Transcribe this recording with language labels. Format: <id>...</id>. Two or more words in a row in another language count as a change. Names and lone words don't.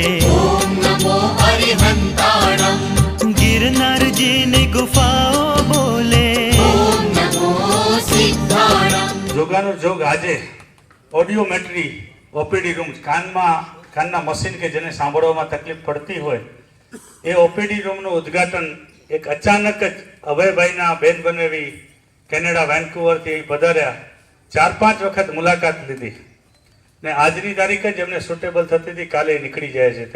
<pra>ओम नमो अरिहंताणम।</pra> <gu>ગિરનાર જી ને ગુફાઓ બોલે</gu> <pra>ओम नमो सिद्धाणम।</pra> <gu>જોગાનો જોગ આજે</gu> <en>audiometry OPD room,</en> <gu>કાનના મશીન કે જેને સાંભળવામાં તકલીફ પડતી હોય એ ઓપીડી રૂમનું ઉદ્ઘાટન એક અચાનક જ અભયભાઈના બેન બનેવી કેનેડા વેન્કુવરથી પધાર્યા. 4-5 વખત મુલાકાત લીધી ને આજની તારીખ જ એમને સુટેબલ થતી હતી, કાલે નીકળી જાય છે.</gu>